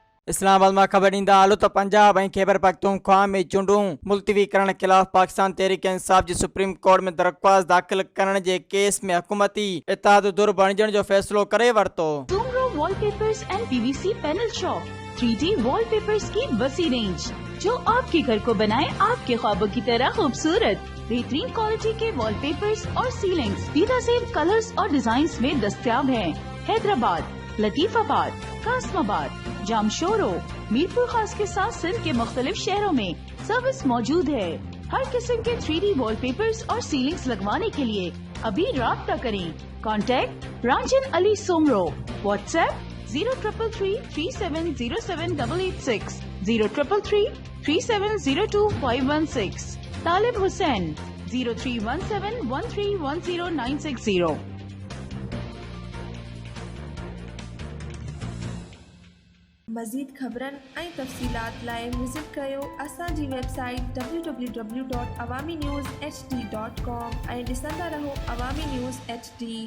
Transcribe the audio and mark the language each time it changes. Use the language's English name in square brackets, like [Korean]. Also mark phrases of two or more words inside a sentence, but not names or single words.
[Sindhi] इस्लामाबाद में खबर ॾींदा हलो त पंजाब ऐं खैबर पख्तूनख्वा में चूंडूं मुलतवी करण खिलाफ़ पाकिस्तान तहरीक इंसाफ जी सुप्रीम कोर्ट में दरख़्वास्त दाख़िल करण जे केस में हुकूमती इत्तेहाद दुर बणजण जो फ़ैसिलो करे वरितो। [Urdu] Sumro Wallpapers and PVC Panel Shop 3D وال پیپرز کی وسیع رینج جو آپ کے گھر کو بنائے آپ کے خوابوں کی طرح خوبصورت. بہترین کوالٹی کے وال پیپرز اور سیلنگز بہترین کلرز اور ڈیزائنز میں دستیاب ہیں. حیدرآباد، لطیف آباد، قاسم آباد، جامشورو، میرپور خاص کے ساتھ سندھ کے مختلف شہروں میں سروس موجود ہے. ہر قسم کے 3D وال پیپرز اور سیلنگز لگوانے کے لیے ابھی رابطہ کریں. کانٹیکٹ رانجن علی سومرو، واٹس ایپ 0333370786، 03333702 طالب حسین 0317131096. [Sindhi] मज़ीद ख़बरनि ऐं तफ़सीलात लाइ विज़िट कयो असांजी वेबसाइट www.awamiNewsHD.com ऐं ॾिसंदा रहो अवामी न्यूज़ HD।